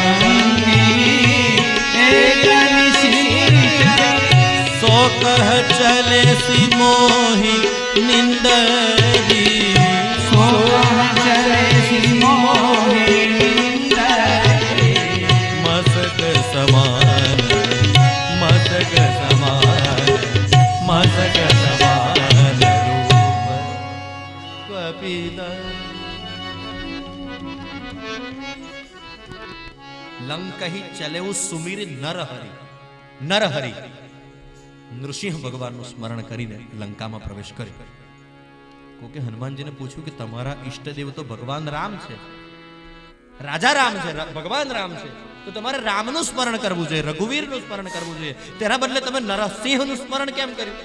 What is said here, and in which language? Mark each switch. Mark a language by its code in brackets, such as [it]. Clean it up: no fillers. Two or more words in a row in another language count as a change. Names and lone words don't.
[awa] सो कह चले सी मोहि निंदरी, सो कह चले सी मोहि निंदरी, मसक समान, मसक समान, मसक समान रूप कपिधरी. लंकहि चलेउ सुमिरि नरहरि. [gu] નરહરિ નૃસિંહ ભગવાનનું સ્મરણ કરીને લંકામાં પ્રવેશ કર્યો. કોકે હનુમાનજીને પૂછ્યું કે તમારા ઈષ્ટદેવ તો ભગવાન રામ છે, રાજા રામ છે, ભગવાન રામ છે, તો તમારે રામનું સ્મરણ કરવું જોઈએ, રઘુવીરનું સ્મરણ કરવું જોઈએ, તેના બદલે તમે નરસિંહનું સ્મરણ કેમ કર્યું?